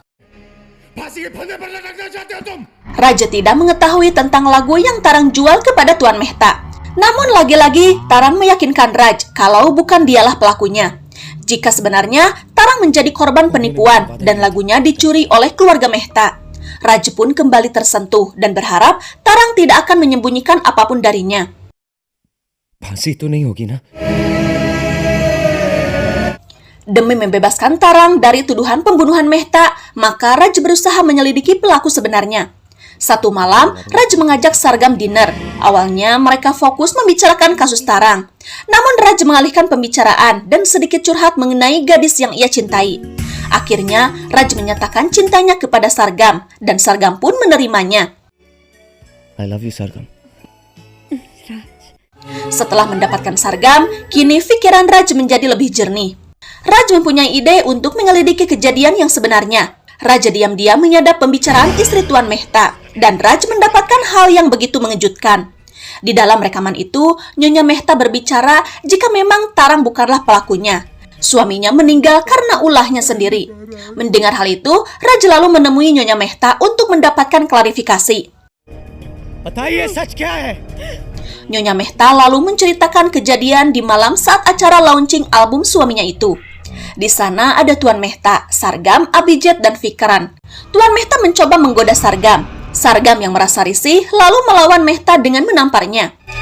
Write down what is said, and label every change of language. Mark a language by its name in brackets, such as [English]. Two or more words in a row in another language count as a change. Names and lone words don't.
[Indonesian] Raja tidak mengetahui tentang lagu yang Tarang jual kepada Tuan Mehta. Namun lagi-lagi Tarang meyakinkan Raj kalau bukan dialah pelakunya. Jika sebenarnya Tarang menjadi korban penipuan dan lagunya dicuri oleh keluarga Mehta. Raj pun kembali tersentuh dan berharap Tarang tidak akan menyembunyikan apapun darinya. [Hindi] फांसी तो नहीं होगी ना? [Indonesian] Demi membebaskan Tarang dari tuduhan pembunuhan Mehta, maka Raj berusaha menyelidiki pelaku sebenarnya. Satu malam, Raj mengajak Sargam dinner. Awalnya mereka fokus membicarakan kasus Tarang. Namun Raj mengalihkan pembicaraan dan sedikit curhat mengenai gadis yang ia cintai. Akhirnya, Raj menyatakan cintanya kepada Sargam, dan Sargam pun menerimanya. [English] I love you, Sargam. [Indonesian] Setelah mendapatkan Sargam, kini pikiran Raj menjadi lebih jernih. Raj mempunyai ide untuk menyelidiki kejadian yang sebenarnya. Raj diam-diam menyadap pembicaraan istri Tuan Mehta, dan Raj mendapatkan hal yang begitu mengejutkan. Di dalam rekaman itu, Nyonya Mehta berbicara jika memang Tarang bukanlah pelakunya. Suaminya meninggal karena ulahnya sendiri. Mendengar hal itu, Raj lalu menemui Nyonya Mehta untuk mendapatkan klarifikasi. [Hindi] बताइए सच क्या है? [Indonesian] Nyonya Mehta lalu menceritakan kejadian di malam saat acara launching album suaminya itu. Di sana ada Tuan Mehta, Sargam, Abhijit, dan Vikran. Tuan Mehta mencoba menggoda Sargam. Sargam yang merasa risih lalu melawan Mehta dengan menamparnya.